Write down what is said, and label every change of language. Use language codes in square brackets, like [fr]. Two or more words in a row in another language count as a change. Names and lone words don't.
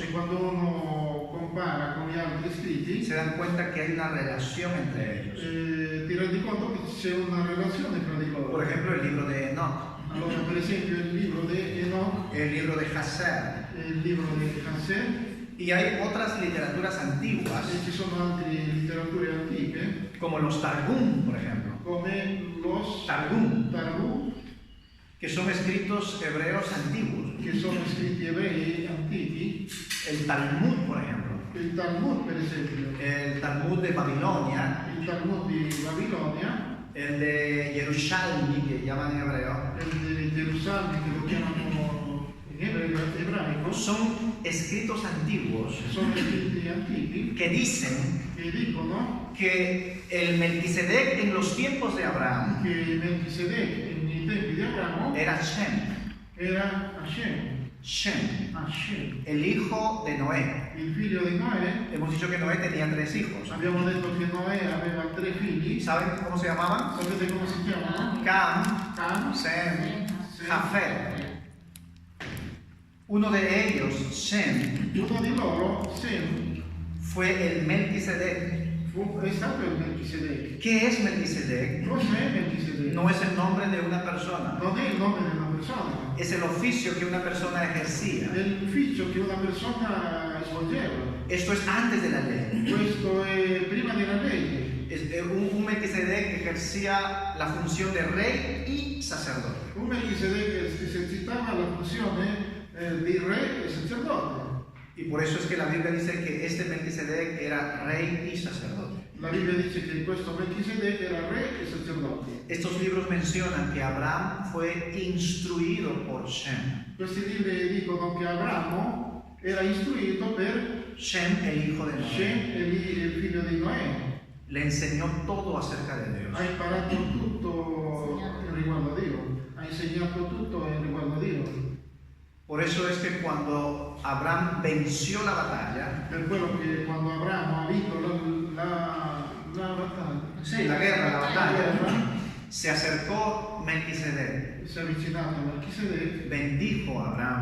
[it] E quando uno compara con gli altri scritti, [es] se dan cuenta que hay una relación entre ellos. [it] ti rendi conto che c'è una relazione tra di loro. [es] Por ejemplo, el libro de Enoch, [it] Allora, per esempio, il libro di Enoch, [es] el libro de Hazer, [it] il libro di Hansel, [es] y hay otras literaturas [it] e [es] antiguas, [it] ci sono altre letterature antiche, [es] como los Targum, por ejemplo. [it] come los Targum, Targum, [es] que son escritos hebreos antiguos. [it] che sono scritti ebrei antichi, [es] El Talmud, por ejemplo. [it] il Talmud, per esempio, [es] El Talmud de Babilonia, [it] il Talmud di Babilonia, [es] el de Yerushalmi, que llaman en hebreo, [it] il di Gerusalemme, che lo chiamano in ebraico, [es] son escritos antiguos [it] sono scritti antichi [es] que dicen [it] che dicono [es] que el Melquisedec en los tiempos de Abraham [it] che Melchisedec nei tempi di Abramo [es] era Shem, [it] era Shem, Hashem, [es] el hijo de Noé. [it] il figlio di Noè. [es] Hemos dicho que Noé tenía 3 hijos. [it] Abbiamo detto che Noè aveva 3 figli. [es] ¿Saben cómo se llamaban? [it] Sapete come si chiamano? [es] Cam, [it] Cam, [es] Sem, Jafet. Uno de ellos, Shem, [it] uno di loro, Sem, [es] fue el Melquisedec. [it] è stato il Melchisedec. [es] ¿Qué es Melquisedec? [it] Cos'è Melchisedec? [es] No es el nombre de una persona, [it] Non è il nome di una persona, [es] es el oficio que una persona ejercía. [it] è l'ufficio che una persona svolgeva. [es] Esto es antes de la ley. [it] Questo è prima della legge. [es] Un Melquisedec que ejercía la función de rey y sacerdote. [it] Un Melquisedec que esercitava la funzione di re e sacerdote. [es] Y por eso es que la Biblia dice que este Melquisedec era rey y sacerdote. [it] La Bibbia dice che questo Melquisedec era re e sacerdote. [es] Estos libros mencionan que Abraham fue instruido por Shem. [it] Questi libri dicono che Abramo era istruito per [es] Shem, el hijo de Noé. [it] Shem, il figlio di Noè. [es] Le enseñó todo acerca de Dios. [it] Ha imparato tutto in riguardo a Dio. Ha insegnato tutto in riguardo a Dio. [es] Por eso es que cuando Abraham venció la batalla, [it] Per quello che quando Abramo ha vinto la battaglia, [es] sí, la guerra, la batalla, se acercò Melquisedec, [it] si è avvicinato a Melquisedec, [es] bendijo a Abraham